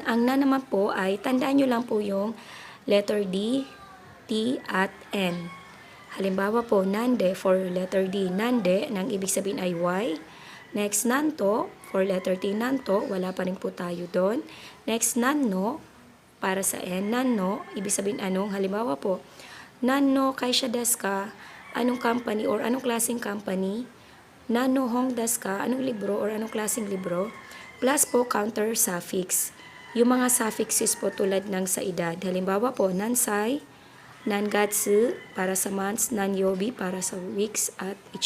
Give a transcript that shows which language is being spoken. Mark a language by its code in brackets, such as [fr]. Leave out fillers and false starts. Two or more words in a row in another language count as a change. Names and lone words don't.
[tl] Ang nan naman po ay, tandaan nyo lang po yung letter D, T, at N. Halimbawa po, nande for letter D, nande, nang ibig sabihin ay Y. Next, nanto, for letter T, nanto, wala pa rin po tayo doon. Next, nanno, para sa N, nanno, ibig sabihin anong, halimbawa po, [ja] 何の会社ですか, [tl] anong company or anong klaseng company, [ja] 何の本ですか, [tl] anong libro or anong klaseng libro, plus po [en] counter suffix. [tl] Yung mga suffixes po tulad ng sa edad, halimbawa po, nansai, nangatsu, para sa months, nanyobi, para sa weeks, at etc.